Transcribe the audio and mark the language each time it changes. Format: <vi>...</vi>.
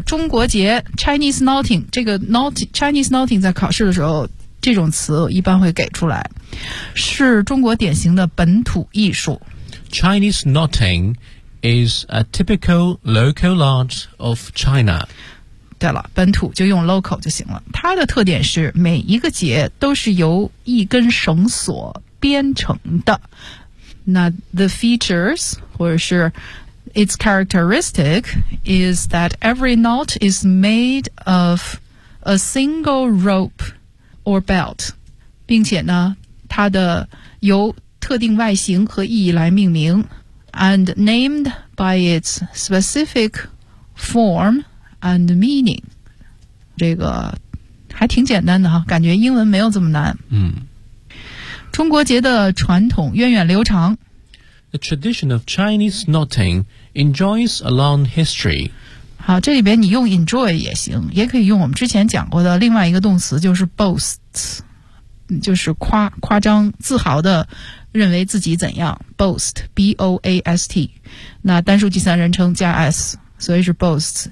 <zh>中国节 Chinese knotting， 这个 Chinese knotting 在考试的时候，这种词一般会给出来，是中国典型的本土艺术。</zh> <en>Chinese knotting is a typical local art of China。</en> <zh>对了，本土就用 local 就行了。它的特点是每一个节都是由一根绳索编成的。</zh> <en>那 the features 或者是 its characteristic is that every knot is made of a single rope or belt，</en> <zh>并且呢它的由特定外形和意义来命名，</zh> <en>and named by its specific form and meaning。</en> <zh>这个还挺简单的哈，感觉英文没有这么难。嗯，中国节的传统源远流长。</zh> <en>The tradition of Chinese knotting enjoys a long history.</en> <zh>好，这里边你用 enjoy 也行，也可以用我们之前讲过的另外一个动词，就是 boast， 就是夸张、自豪的认为自己怎样。 boast, B-O-A-S-T， 那单数第三人称加 s， 所以是 boasts。</zh>